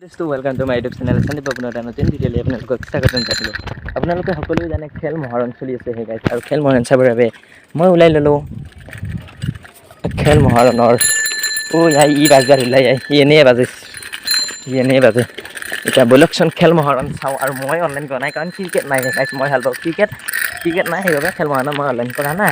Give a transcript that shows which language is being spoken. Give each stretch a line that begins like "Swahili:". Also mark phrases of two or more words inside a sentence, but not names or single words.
English: welcome to my YouTube channel
Assamese: सन्दीप बबुना নতুন ভিডিঅ' লৈ আপোনালোকক স্বাগতম জনালোঁ। আপোনালোকে সকলোৱে জানে খেল মহাৰণ চলি আছে
English: hey guys
Assamese: আৰু খেল মহাৰণ চাবৰ বাবে মই ওলাই ল'লোঁ খেল মহাৰণৰ ই বাজাৰ ওলাই এনেই বাজে এতিয়া বলকচোন খেল মহাৰণ চাওঁ আৰু মই অনলাইন কৰা নাই কাৰণ ক্ৰিকেট নাই গাইছ মই ভাল পাওঁ ক্ৰিকেট নাই সেইবাবে খেল মহাৰণ মই অনলাইন কৰা নাই।